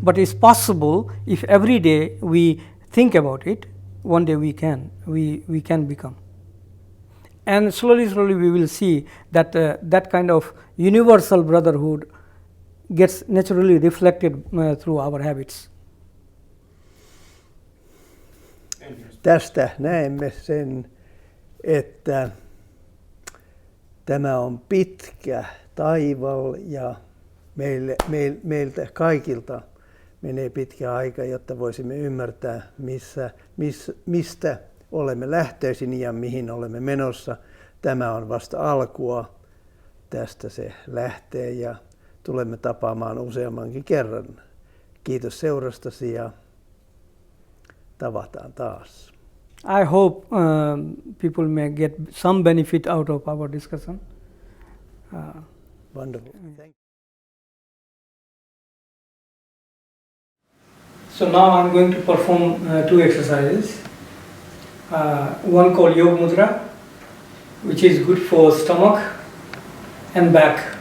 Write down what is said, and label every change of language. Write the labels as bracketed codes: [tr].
[en] But it's possible if every day we think about it, one day we can become. And slowly we will see that that kind of universal brotherhood gets naturally reflected through our habits. [fi] Tästä näemme sen, että tämä on pitkä taival ja meiltä kaikilta menee pitkä aika, jotta voisimme ymmärtää, mistä olemme lähtöisin ja mihin olemme menossa. Tämä on vasta alkua. Tästä se lähtee ja tulemme tapaamaan useammankin kerran. Kiitos seurastasi ja tavataan taas. [en] I hope people may get some benefit out of our discussion. Wonderful. Thank you. So now I'm going to perform 2 exercises. One called Yoga Mudra, which is good for stomach and back.